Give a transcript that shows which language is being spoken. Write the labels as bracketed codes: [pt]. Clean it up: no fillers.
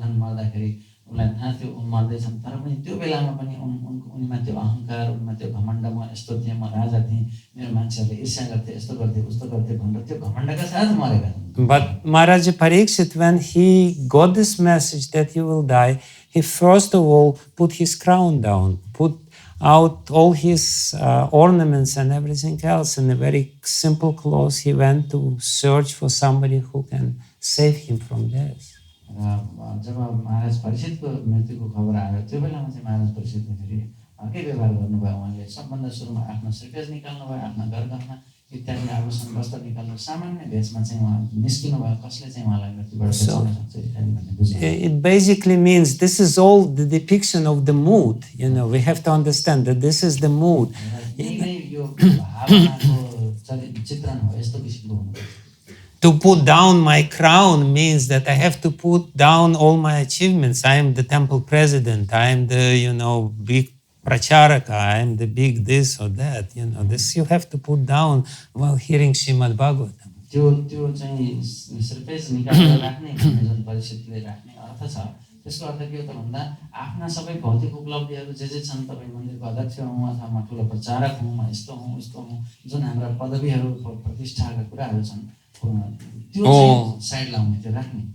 [ne] उनलाई थाहा थियो उन मर्दैछन् तर पनि त्यो बेलामा पनि उनीमा त्यो अहंकार उनीमा त्यो घमण्ड म यस्तो थिएँ म राजा थिएँ मेरो मान्छेहरूले ईर्ष्या गर्थे यस्तो गर्थे उस्तो गर्थे भनेर त्यो घमण्डका साथ मरेका. [en] But Maharaj Pariksit, when he got this message that he will die, he first of all put his crown down, put out all his ornaments and everything else in a very simple clothes. He went to search for somebody who can save him from death. [ne] जब महाराज परीक्षितको मृत्युको खबर आयो त्यो बेलामा चाहिँ महाराज परीक्षितले फेरि अर्कै व्यवहार गर्नुभयो. उहाँले सबभन्दा सुरुमा आफ्नो श्रीकेश निकाल्नु भयो आफ्ना गरगहना इत्यादि आभूषण वस्त्र निकाल्नु सामान्य भेषमा चाहिँ उहाँ निस्किनु भयो कसले चाहिँ उहाँलाई मृत्युबाट बचाउन सक्छ इत्यादि भन्ने बुझ्नु. [en] It basically means this is all the depiction of the mood. We have to understand that this is the mood. [ne] यो भावनाको चित्रण हो यस्तो किसिमको हुनुपर्छ. [en] To put down my crown means that I have to put down all my achievements. I am the temple president. I am the, big pracharaka. I am the big this or that. This you have to put down while hearing Srimad-Bhagavatam. [ne] त्यो चाहिँ सिर्फेस निकालेर राख्ने भन्ने जुन परिस्थितिले राख्ने अर्थ छ त्यसको अर्थ के हो त भन्दा आफ्ना सबै भौतिक उपलब्धिहरू जे छन् तपाईँ मन्दिरको अध्यक्ष हुँ अथवा म ठुलो प्रचारक हुँ म यस्तो हुँ उस्तो हुँ जुन हाम्रा पदवीहरू प्रतिष्ठाका कुराहरू छन् त्यो चाहिँ साइड लाउने त्यो राख्ने